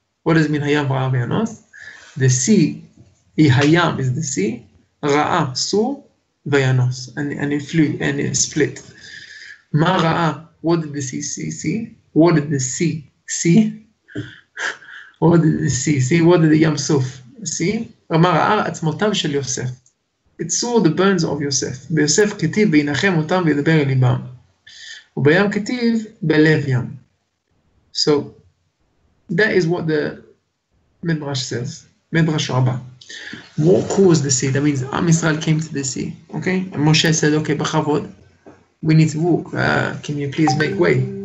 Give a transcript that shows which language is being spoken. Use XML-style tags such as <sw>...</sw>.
<en>What does it mean,</en> <he>Hayam Ra'a Vayanos?</he> <en>The sea, Hayam is the sea, Ra'a, Sur, Vayanos. And it flew, and it split.</en> <he>Ma Ra'a,</he> <en>what did the sea see? What did the sea see? What did the sea see? What did the Yam Suf see?</en> <he>Ma Ra'a Atzmotav Shel Yosef.</he> <en>It saw the bones of Yosef.</en> <he>ביוסף כתיב וינחם אותם וידבר אל ליבם. ובים כתיב בלב ים.</he> <en>So that is what the Midrash says. Midrash Rabbah. What caused the sea? That means Am Yisrael came to the sea. Okay? And Moshe said, okay,</en> <he>B'chavod,</he> <en>we need to walk. Can you please make way?</en>